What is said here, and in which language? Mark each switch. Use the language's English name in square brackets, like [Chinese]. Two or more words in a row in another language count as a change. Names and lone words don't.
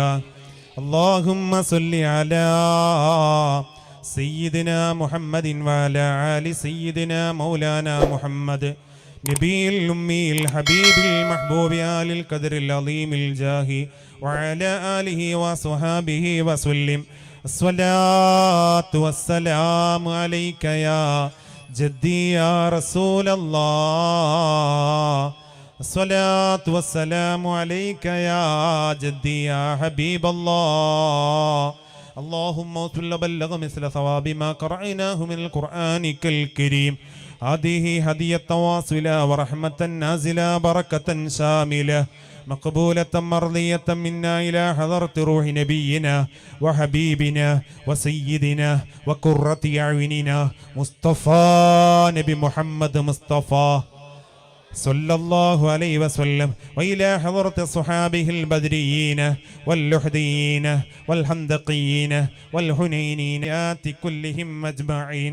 [Arabic] اللهم صل على سيدنا محمد وعلى آل سيدنا مولانا محمد النبي الأمي الحبيب المحبوب العالي القدر العظيم الجاه وعلى آله وصحبه وسلم. الصلاة والسلام عليك يا جدي يا رسول الله. الصلاة والسلام عليك يا جدي يا حبيب الله. اللهم صل وبلغ مثل ثواب ما قرأناه من القرآن الكريم. هذه هدية واصلة ورحمة نازلة بركة شاملة مقبولة مرضية منا إلى حضرة روح نبينا وحبيبنا وسيدنا وقرة أعيننا مصطفى نبي محمد مصطفى صلى الله عليه وسلم وإلى حضرة صحابه البدريين واللحديين والحندقيين والحنينين كلهم أجمعين،